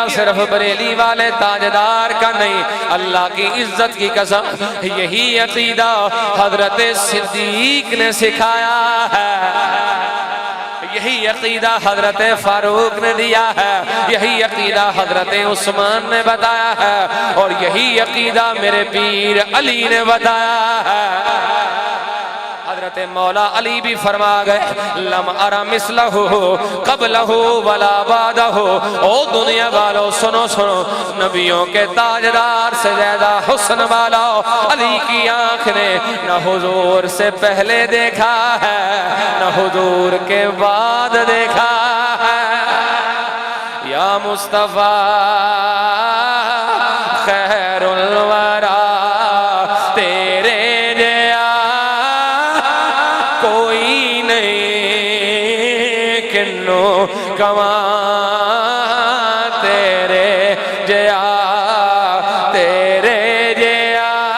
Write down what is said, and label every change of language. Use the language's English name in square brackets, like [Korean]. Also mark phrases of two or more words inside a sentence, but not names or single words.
[Hindi] सिर्फ बरेली वाले ताजदार का नहीं, अल्लाह की इज्जत की कसम यही अकीदा हजरत सिद्दीक ने सिखाया है, यही अकीदा हजरत फारूक ने दिया है, यही अकीदा हजरत उस्मान ने बताया है और यही अकीदा मेरे पीर अली ने बताया है। हजरत मौला अली भी फरमा गए [Arabic] لم أر مثله قبله ولا بعده. [Hindi] ओ दुनिया वालों सुनो सुनो, नबियों के ताजदार से ज्यादा हुस्न वाला अली की आंख ने न हुजूर से पहले देखा है न हुजूर के बाद देखा है। [Arabic] يا مصطفى خير الورى, [Hindi] तेरे कोई नहीं, किन्नो कमा तेरे जया, तेरे जया।